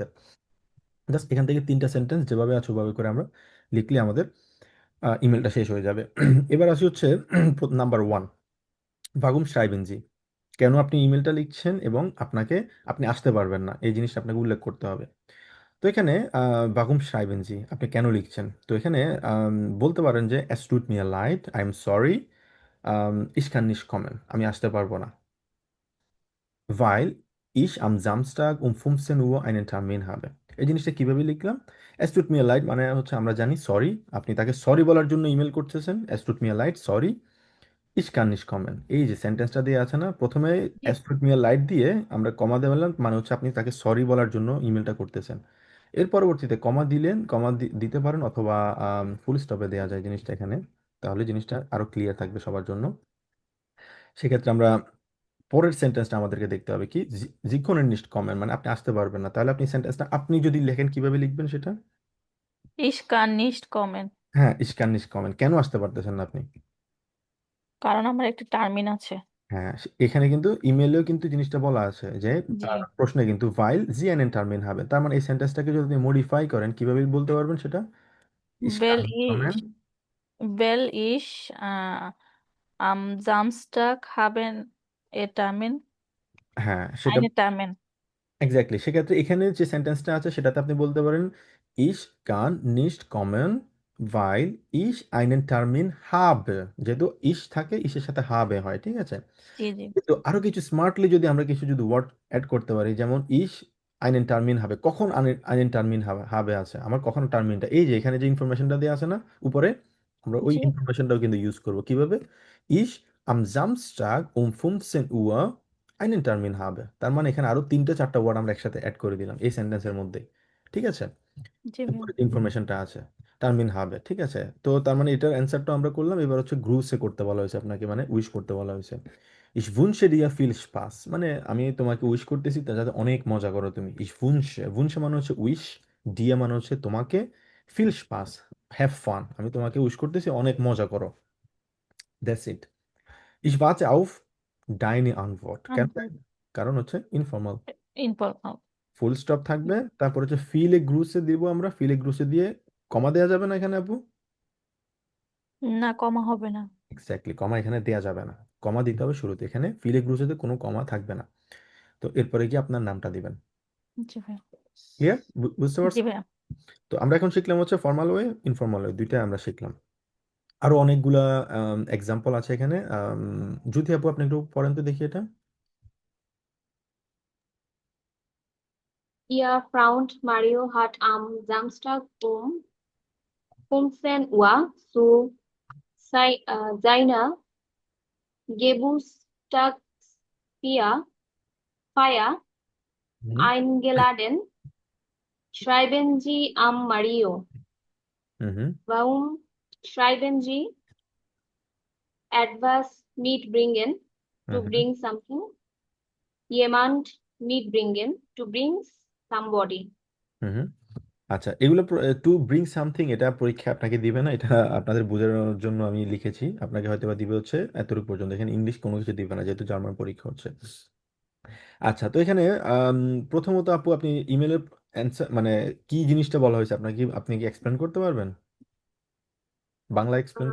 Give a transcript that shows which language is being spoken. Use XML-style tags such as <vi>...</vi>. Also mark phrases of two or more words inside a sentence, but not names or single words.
<bn>জাস্ট এখান থেকে 3টা সেন্টেন্স যেভাবে আছে ওভাবে করে আমরা লিখলে আমাদের ইমেলটা শেষ হয়ে যাবে। এবার আসি হচ্ছে</bn> <en>number one,</en> <de>Warum schreiben Sie.</de> <bn>কেন আপনি ইমেলটা লিখছেন এবং আপনি আসতে পারবেন না, এই জিনিসটা আপনাকে উল্লেখ করতে হবে। তো এখানে</bn> <de>Warum schreiben Sie</de> <bn>আপনি কেন লিখছেন, তো এখানে বলতে পারেন যে</bn> <de>es tut mir leid,</de> <en>I am sorry,</en> <de>ich kann nicht kommen,</de> <bn>আমি আসতে পারবো না,</bn> <de>weil ich am Samstag um 15 Uhr einen Termin habe।</de> <bn>এই জিনিসটা কিভাবে লিখলাম?</bn> <de>Es tut mir leid</de> <bn>মানে হচ্ছে আমরা জানি সরি, আপনি তাকে সরি বলার জন্য ইমেল করতেছেন,</bn> <de>es tut mir leid সরি, Ich kann nicht kommen,</de> <bn>এই যে সেন্টেন্সটা দিয়ে আছে না, প্রথমে জি</bn> <de>es tut mir leid</de> <bn>দিয়ে আমরা কমা দেওয়ালাম, মানে হচ্ছে আপনি তাকে সরি বলার জন্য ইমেলটা করতেছেন। এর পরবর্তীতে কমা দিলেন, কমা দিতে পারেন, অথবা</bn> <en>full stopে</en> <bn>দেওয়া যায় জিনিসটা এখানে, তাহলে জিনিসটা আরো ক্লিয়ার থাকবে সবার জন্য। সেক্ষেত্রে আমরা পরের সেন্টেন্সটা আমাদেরকে দেখতে হবে কি,</bn> <de>Sie können nicht kommen,</de> <bn>মানে আপনি আসতে পারবেন না, তাহলে আপনি সেন্টেন্সটা আপনি যদি লেখেন কিভাবে লিখবেন সেটা?</bn> <de>Ich kann nicht kommen,</de> <bn>হ্যাঁ,</bn> <de>ich kann nicht kommen,</de> <bn>কেন আসতে পারতেছেন না আপনি? কারণ আমার একটা টার্মিন আছে। হ্যাঁ, এখানে কিন্তু ইমেলেও কিন্তু জিনিসটা বলা আছে যে জি, প্রশ্নে কিন্তু</bn> <de>weil Sie einen Termin</de> <bn>হবে, তার মানে এই সেন্টেন্সটাকে যদি আপনি মডিফাই করেন কিভাবে বলতে পারবেন সেটা?</bn> <de>weil ich kann kommen. ich, weil ich am Samstag haben Termin,</de> <bn>হ্যাঁ, সেটা</bn> <de>eine Termin.</de> <bn>এক্স্যাক্টলি। সেক্ষেত্রে এখানে যে সেন্টেন্সটা আছে সেটাতে আপনি বলতে পারেন</bn> <de>ich kann nicht kommen weil ich einen Termin habe,</de> <bn>যেহেতু ইশ থাকে ইশের সাথে হাবে হয়, ঠিক আছে? জি জি তো আরো কিছু স্মার্টলি যদি আমরা কিছু যদি ওয়ার্ড অ্যাড করতে পারি, যেমন</bn> <de>ich einen Termin</de> <bn>হবে, কখন</bn> <de>einen Termin</de> <bn>হবে হবে আছে আমার, কখন টার্মিনটা, এই যে এখানে যে ইনফরমেশনটা দেওয়া আছে না উপরে, আমরা ওই জি ইনফরমেশনটাও কিন্তু ইউজ করব কিভাবে,</bn> <de>ich am Samstag um 15 Uhr einen Termin habe,</de> <bn>তার মানে এখানে আরো তিনটা চারটা ওয়ার্ড আমরা একসাথে অ্যাড করে দিলাম এই সেন্টেন্সের মধ্যে, ঠিক আছে? জি ভাইয়া। উপরে ইনফরমেশনটা আছে, টার্মিন হবে, ঠিক আছে? তো তার মানে এটার অ্যান্সারটা আমরা করলাম, এবার হচ্ছে গ্রুসে করতে বলা হয়েছে আপনাকে, মানে উইশ করতে বলা হয়েছে।</bn> <de>ইস wünsche dir viel Spaß,</de> <bn>মানে আমি তোমাকে উইশ করতেছি তা যাতে অনেক মজা করো তুমি।</bn> <de>ich wünsche, wünsche</de> <bn>মানে হচ্ছে উইশ, দিয়া মানে হচ্ছে তোমাকে,</bn> <de>viel Spaß,</de> <en>have fun,</en> <bn>আমি তোমাকে উইশ করতেছি অনেক মজা করো,</bn> <en>that's it.</en> <de>Ich warte auf deine Antwort,</de> <bn>কেন? Antwort, কারণ হচ্ছে ইনফর্মাল, informal.</bn> <en>full stop</en> <bn>থাকবে, তারপর হচ্ছে</bn> <de>viele Grüße</de> <bn>দিব আমরা,</bn> <de>viele Grüße</de> <bn>দিয়ে কমা দেওয়া যাবে না এখানে আপু। না, কমা হবে না। এক্স্যাক্টলি, কমা এখানে দেওয়া যাবে না, কমা দিতে হবে শুরুতে, এখানে</bn> <de>viele Grüßeতে</de> <bn>কোনো কমা থাকবে না। তো এরপরে কি আপনার নামটা দিবেন। জি ভাইয়া। ক্লিয়ার? বুঝতে জি পারছেন? ভাইয়া। তো আমরা এখন শিখলাম হচ্ছে ফর্মাল ওয়ে, ইনফর্মাল ওয়ে, দুইটা আমরা শিখলাম। আরো অনেকগুলা এক্সাম্পল আছে এখানে। জ্যোতি আপু আপনি একটু পড়েন তো দেখি এটা।</bn> <de>Ihr Freund Mario hat am Samstag um 15 Uhr zu seiner Geburtstagsfeier হুম eingeladen. Schreiben Sie am Mario. হুম হুম Warum schreiben Sie etwas mitbringen?</de> <en>To হুম bring something.</en> <de>Jemand mitbringen.</de> <en>To bring somebody. হুম হুম।</en> <bn>আচ্ছা, এগুলো</bn> <en>to bring something,</en> <bn>এটা পরীক্ষা আপনাকে দিবে না, এটা আপনাদের বোঝানোর জন্য আমি লিখেছি, আপনাকে হয়তো বা দিবে হচ্ছে এতটুকু পর্যন্ত, এখানে ইংলিশ কোনো কিছু দিবে না যেহেতু জার্মান পরীক্ষা হচ্ছে। আচ্ছা, তো এখানে আম, প্রথমত আপু আপনি ইমেলের অ্যান্সার মানে কি জিনিসটা বলা হয়েছে আপনাকে, আপনি কি এক্সপ্লেন করতে পারবেন, বাংলা এক্সপ্লেন</bn>